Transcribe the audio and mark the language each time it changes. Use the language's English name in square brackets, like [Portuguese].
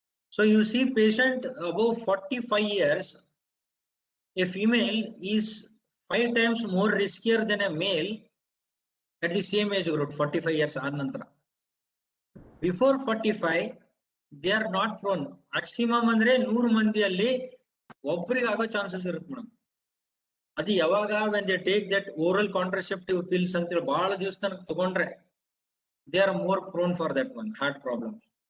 [English] So you see patient above 45 years, a female is 5 times more riskier than a male at the same age group, 45 years [Kannada] ಆದ ನಂತರ. [English] Before 45 they are not prone. [Kannada] Maximum ಅಂದ್ರೆ 100 ಮಂದಿಯಲ್ಲಿ ಒಬ್ಬರಿಗೆ ಆಗೋ chances ಇರುತ್ತೆ madam. ಅದು ಯಾವಾಗ [English] when they take that oral contraceptive pills [Kannada] ಅಂತ ಬಹಳ ದಿವಸ ತನಕ ತಗೊಂಡ್ರೆ [English] they are more prone for that one heart problems.